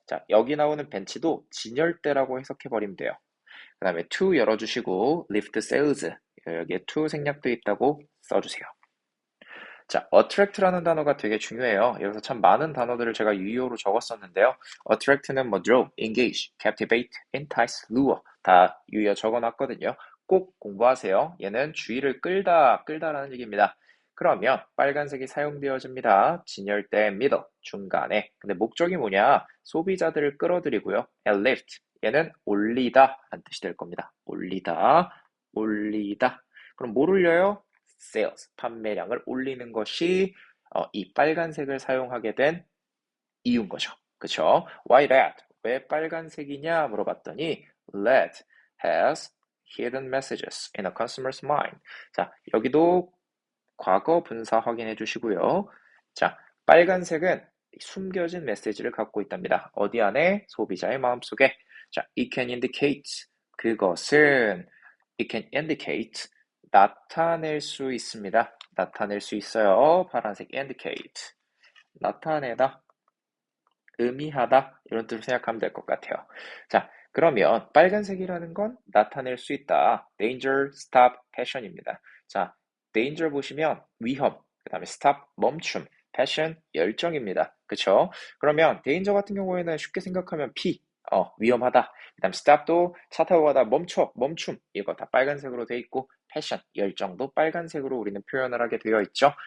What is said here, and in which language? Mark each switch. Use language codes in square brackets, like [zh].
[ko] 자, 여기 나오는 벤치도 진열대라고 해석해버리면 돼요. 그 다음에 to 열어주시고 [en] lift sales. [ko] 여기에 to 생략되어 있다고 써주세요. 자, attract라는 단어가 되게 중요해요. 여기서 참 많은 단어들을 제가 유의어로 적었었는데요. [en] attract는 뭐 draw, engage, captivate, entice, lure [ko] 다 유의어 적어놨거든요. 꼭 공부하세요. 얘는 주의를 끌다라는 얘기입니다. 그러면 빨간색이 사용되어집니다. 진열대 middle, 중간에. 근데 목적이 뭐냐? 소비자들을 끌어들이고요. [en] and lift, [ko] 얘는 올리다 라는 뜻이 될 겁니다. 올리다. 그럼 뭘 올려요? sales, 판매량을 올리는 것이 이 빨간색을 사용하게 된 이유인 거죠. 그쵸? [en] Why red? [ko] 왜 빨간색이냐 물어봤더니 [en] red has hidden messages in a consumer's mind. [ko] 자, 여기도 과거 분사 확인해 주시고요. 자, 빨간색은 숨겨진 메시지를 갖고 있답니다. 어디 안에? 소비자의 마음속에. [en] 자, it can indicate [ko] 그것은 [en] it can indicate [ko] 나타낼 수 있습니다. 나타낼 수 있어요. 파란색 indicate. 나타내다, 의미하다 이런 뜻으로 생각하면 될 것 같아요. 자, 그러면 빨간색이라는 건 나타낼 수 있다. [en] danger, stop, passion입니다. [ko] 자, danger 보시면 위험, 그 다음에 stop, 멈춤, passion, 열정입니다. 그쵸? 그러면 danger 같은 경우에는 쉽게 생각하면 위험하다. 그 다음 stop도 차 타고 가다 멈춤. 이거 다 빨간색으로 돼 있고 passion, 열정도 빨간색으로 우리는 표현을 하게 되어 있죠.